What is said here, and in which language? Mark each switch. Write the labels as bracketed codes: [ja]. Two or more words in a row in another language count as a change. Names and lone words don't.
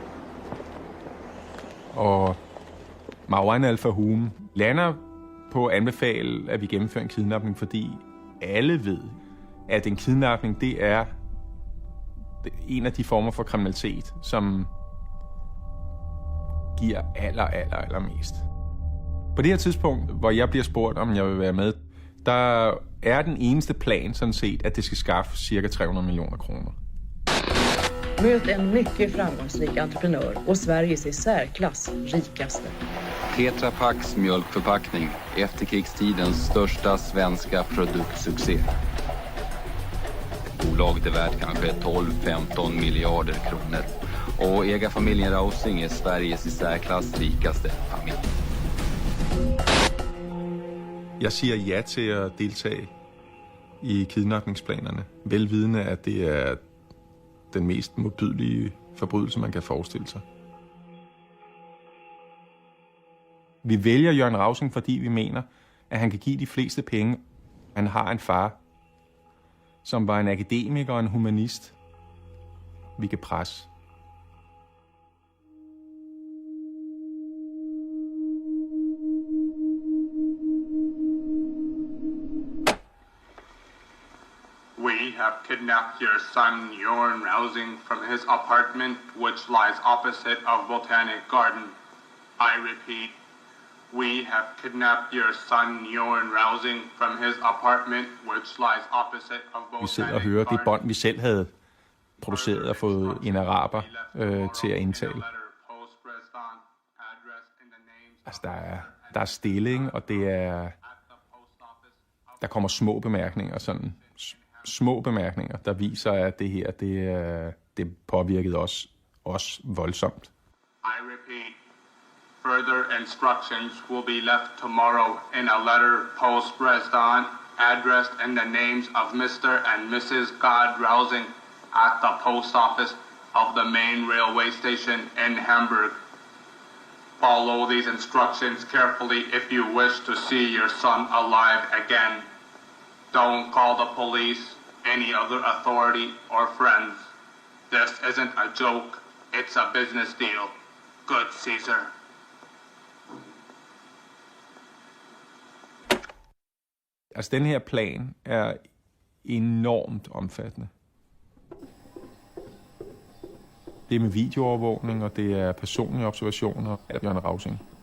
[da] Og Marwan al-Fahum lander på at anbefale, at vi gennemfører en kidnapning, fordi alle ved, at en kidnapning, det er en af de former for kriminalitet, som giver allermest. På det her tidspunkt, hvor jeg bliver spurgt, om jeg vil være med, der er den eneste plan sådan set, at det skal skaffe cirka 300 millioner kroner. [sv] Møt en mycket framgångsrik entreprenør og Sveriges i særklass rikaste. Tetra Paks mjölkförpackning, efterkrigstidens största svenska produktsuccé. Bolaget är värt kanske 12-15 miljarder kronor. Och ägarfamiljen Rausing är Sveriges i særklass rikaste familj. [da] Jeg siger ja til at deltage i kidnapningsplanerne, velvidende at det er den mest modbydelige forbrydelse, man kan forestille sig. Vi vælger Jørgen Rausing, fordi vi mener, at han kan give de fleste penge. Han har en far, som var en akademiker og en humanist, vi kan presse. [en] We have kidnapped your son, Jørgen Rausing, from his apartment, which lies opposite of Botanic Garden. I repeat, we have kidnapped your son, Jørgen Rausing, from his apartment, which lies opposite of Botanic Garden. [da] Vi sidder og hører det bånd, vi selv havde produceret og fået en araber til at indtale. Altså, der er stilling, og det er... Der kommer små bemærkninger, sådan små bemærkninger, der viser, at det her, det påvirkede os voldsomt. [en] I repeat, further instructions will be left tomorrow in a letter post Dresden, addressed in the names of Mr. and Mrs. God Rausing at the post office of the main railway station in Hamburg. Follow these instructions carefully if you wish to see your son alive again. Don't call the police, any other authority, or friends. This isn't a joke, it's a business deal. Good Caesar. [da] Altså, den her plan er enormt omfattende. Det er med videoovervågning, og det er personlige observationer af Jørgen Rausing.